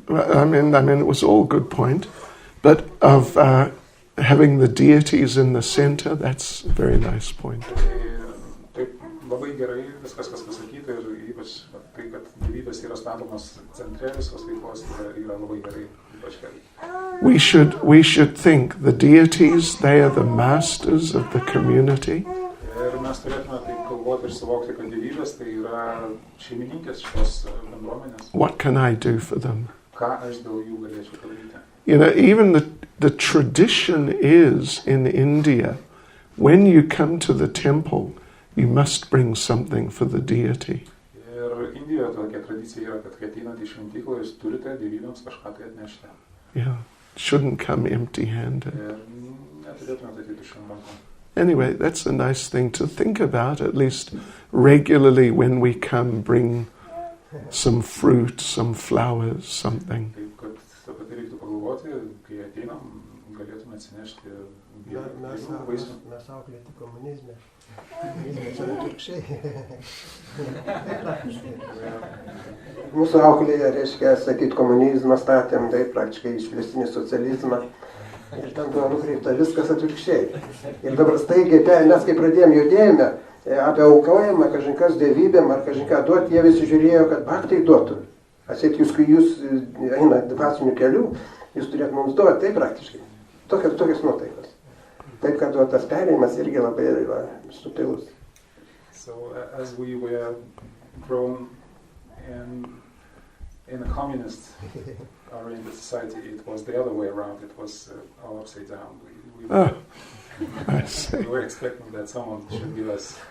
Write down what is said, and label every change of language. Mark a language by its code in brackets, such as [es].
[en] I mean, it was all good point, but of having the deities in the center, that's a very nice point. [lt] Taip, labai gerai viskas, kas pasakyta ir ypač tai, kad gyvybės yra statomas centre visos veiklos, yra labai gerai, ypač gerai. [en] We should think the deities, they are the masters of the community. [lt] Ir mes turėtume taip galvoti ir suvokti, kad gyvybės tai yra šeimininkės šios bendruomenės. [en] What can I do for them? [lt] Ką aš dėl jų galėčiau padaryti? [en] You know, even the tradition is in India, when you come to the temple, you must bring something for the deity. [lt] Ir Indijoje tokia tradicija yra, kad kai ateinate į šventyklą, jūs turite dievybėms kažką tai atnešti. [en] Yeah, shouldn't come empty-handed. [lt] Ir neturėtumėte ateiti tuščiom rankom. [en] Anyway, that's a nice thing to think about, at least regularly when we come, bring some fruit, some flowers, something. [lt] Taip, kad apie tai reiktų pagalvoti, kai ateinam, galėtume atsinešti vaisių. Mes auklėti komunizme. Komunizme čia atvirkščiai. Mūsų auklėje, reiškia, sakyt, komunizmą statėm, tai praktiškai išplėstinį socializmą. Ir ten buvo nukreipta viskas atvirkščiai. Ir dabar staigiai, mes kai pradėjom judėjime, apie aukojimą, kažkas dievybėm ar kažką duoti, jie visi žiūrėjo, kad Bhaktai duotų. Atseit, kai jūs einate dvasiniu keliu, jūs turėtumėte mums duoti, tai praktiškai. Tokios nuotaikos. Taip, kad tas perėjimas irgi labai subtilus. [en] So as we were grown in a communist oriented society, it was the other way around. It was all upside down. I see. We were expecting that someone should give us.